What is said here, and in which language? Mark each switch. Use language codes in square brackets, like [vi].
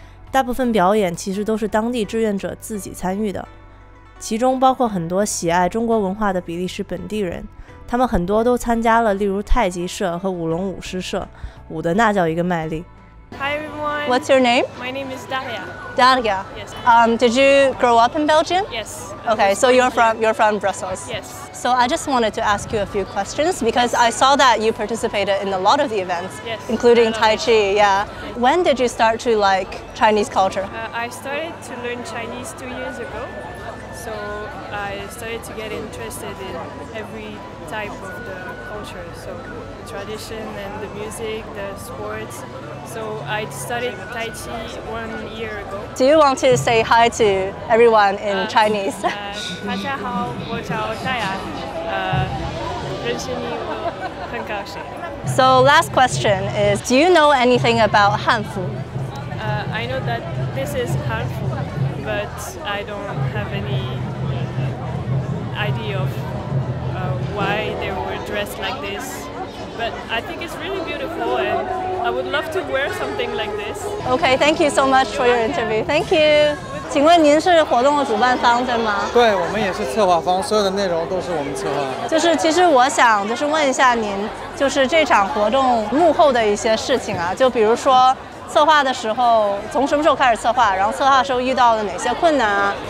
[zh] 大部分表演其实都是当地志愿者自己参与的，其中包括很多喜爱中国文化的比利时本地人，他们很多都参加了例如太极社和舞龙舞狮社，舞的那叫一个卖力。 [en] Hi everyone. What's your name? My name is Daria. Daria. Yes. Did you grow up in Belgium? Yes. Okay, so you're from Brussels. Yes. So I just wanted to ask you a few questions because I saw that you participated in a lot of the events, yes, including Tai Chi. Yeah. When did you start to like Chinese culture? I started to learn Chinese 2 years ago. So I started to get interested in every type of the culture, so the tradition and the music, the sports. So I started Tai Chi 1 year ago. Do you want to say hi to everyone in Chinese? [zh] 大家好，我叫戴雅，认识你我很高兴。 [en] So last question is, do you know anything about Hanfu? I know that this is Hanfu, but I don't have any idea of why they were dressed like this. But I think it's really beautiful and I would love to wear something like this. Okay, thank you so much for your interview. Thank you. [zh] 请问您是活动的主办方对吗？对，我们也是策划方，所有的内容都是我们策划的。就是其实我想就是问一下您，就是这场活动幕后的一些事情啊，就比如说策划的时候，从什么时候开始策划？然后策划的时候遇到了哪些困难啊？